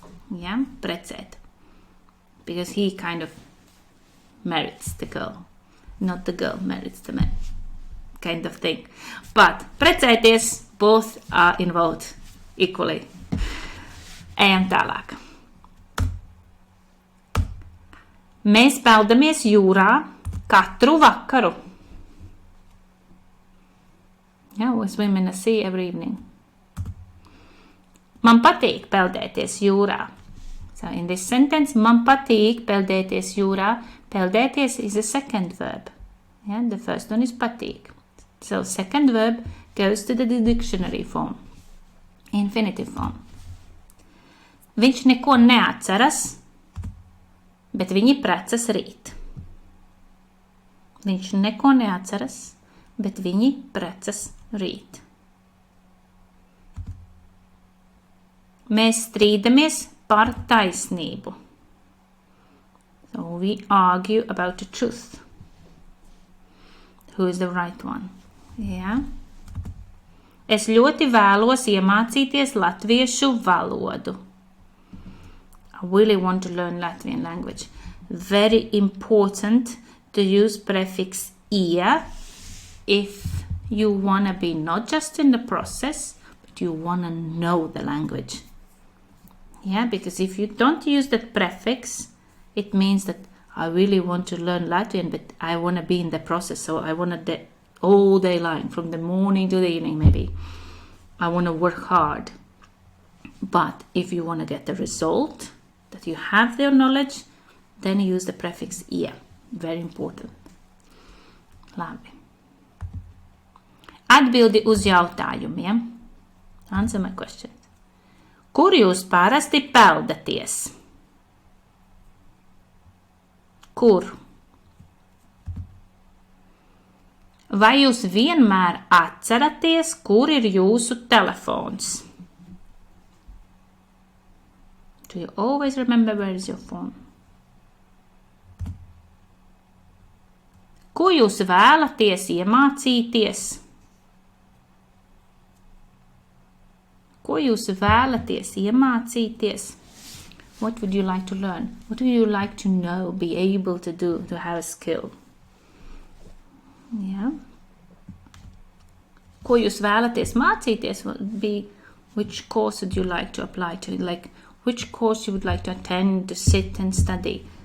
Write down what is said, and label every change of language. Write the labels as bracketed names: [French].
[English] Yeah, precēt. Because he kind of merits the girl. Not the girl merits the man. Kind of thing. But precēties, both are involved equally. [Latvian] Ejam tālāk. Mēs peldamies jūrā katru vakaru. [English] Yeah, we swim in the sea every evening. [Latvian] Man patīk peldēties jūrā. [English] So in this sentence, [Latvian] man patīk peldēties jūrā. [English] Peldēties is a second verb. Yeah, the first one is patīk. So second verb goes to the dictionary form. Infinitive form. [Latvian] Viņš neko neatceras, bet viņi precas rīt. Viņš neko neatceras, bet viņi precas rīt. Mēs strīdamies par taisnību. [English] So we argue about the truth. Who is the right one? Yeah. [Latvian] Es ļoti vēlos iemācīties latviešu valodu. [English] I really want to learn Latvian language. Very important to use prefix ia if you want to be not just in the process, but you want to know the language. Yeah, because if you don't use that prefix, it means that I really want to learn Latvian, but I want to be in the process. So I want to all day long, from the morning to the evening maybe. I want to work hard. But if you want to get the result, that you have their knowledge, then use the prefix ia. Very important. Labi. [Latvian] Atbildi uz jautājumiem. [English] Answer my questions. [Latvian] Kur jūs parasti peldaties? Kur? Vai jūs vienmēr atceraties, kur ir jūsu telefons? [English] Do you always remember where is your phone? [Latvian] Ko jūs vēlaties iemācīties? Ko jūs vēlaties iemācīties? [English] What would you like to learn? What would you like to know, be able to do, to have a skill? Yeah. [Latvian] Ko jūs vēlaties mācīties [English] would be which course would you like to apply to, like which course you would like to attend, to sit and study.